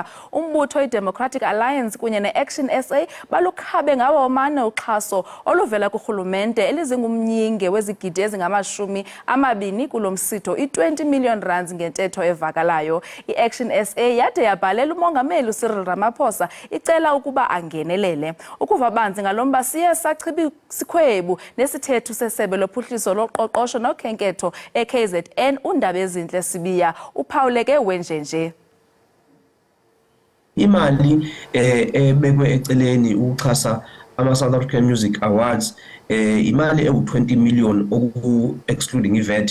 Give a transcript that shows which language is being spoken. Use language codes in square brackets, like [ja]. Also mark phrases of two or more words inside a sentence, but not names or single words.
[xh] Umbutho iDemocratic Alliance kunye neAction SA balukhabe ngawo omane uxhaso oluvela kurhulumente elizingumnyinge wezigidi ezingama-20 kulo msitho i-20 million rands ngentetho evakalayo. iAction SA yade yabhalela umongameli uCyril Ramaphosa icela ukuba angenelele. Ukuva banzi ngalomba siye sikhwebu nesithethu sesebe lophuhliso loqoqosho nokhenketho eKZN uNdaba Ezinhle Sibiya uphawuleke wenjenje. Imali ebekwe eceleni ukuxhasa ama-South African Music Awards imali ewu-20 million excluding iVAT.